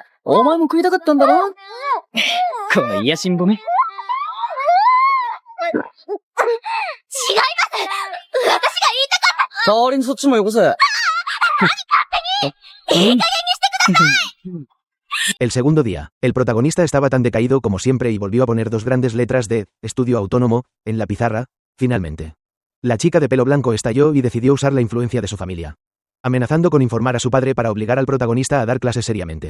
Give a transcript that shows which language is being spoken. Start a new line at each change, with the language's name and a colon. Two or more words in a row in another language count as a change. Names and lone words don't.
Japanese: お前も食いたかったんだろ? この癒しんぼめ。代わりにそっちもよこせ。
Spanish: El segundo día, el protagonista estaba tan decaído como siempre y volvió a poner 2 grandes letras de estudio autónomo en la pizarra. Finalmente, la chica de pelo blanco estalló y decidió usar la influencia de su familia, amenazando con informar a su padre para obligar al protagonista a dar clases seriamente.